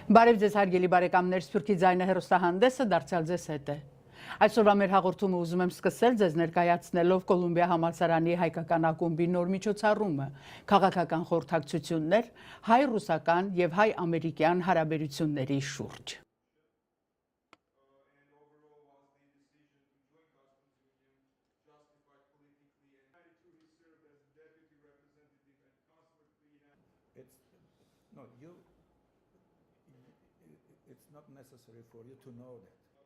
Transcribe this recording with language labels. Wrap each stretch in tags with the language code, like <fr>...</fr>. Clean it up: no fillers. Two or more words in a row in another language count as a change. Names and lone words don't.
<hy>Բարև ձեզ հարգելի բարեկամներ, Սփյուռքի ձայնը հեռուստահանդեսը դարձյալ ձեզ հետ է։ Այսօրվա մեր հաղորդումը ուզում եմ սկսել ձեզ ներկայացնելով Կոլումբիա համալսարանի հայկական ակումբի նոր միջոցառումը, քաղաքական խորհրդակցություններ, հայ-ռուսական եւ հայ-ամերիկյան հարաբերությունների շուրջ։</hy> <en>It's not necessary for you to know that.</en>